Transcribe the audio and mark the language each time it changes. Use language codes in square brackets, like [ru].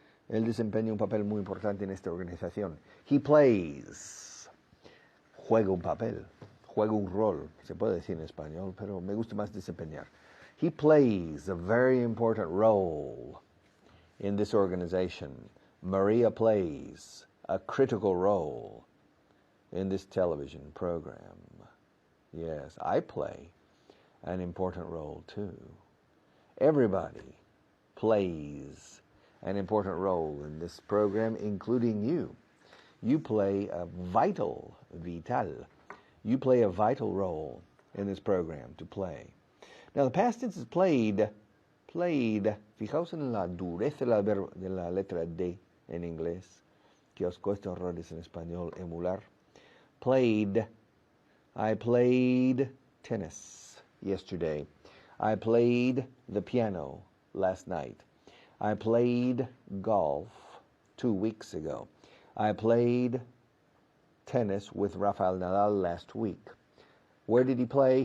[es] Él desempeña un papel muy importante en esta organización. [en] He plays. [es] Juega un papel. Juega un rol. Se puede decir en español, pero me gusta más desempeñar. [en] He plays a very important role in this organization. Maria plays a critical role in this television program. Yes, I play an important role too. Everybody plays an important role in this program, including you. You play a vital You play a vital role in this program, to play. Now, the past tense is played. [es] Fijaos en la dureza de la letra D en inglés, que os cuesta horrores en español emular. [en] Played. I played tennis yesterday. I played the piano last night. I played golf 2 weeks ago. I played tennis with Rafael Nadal last week. Where did he play?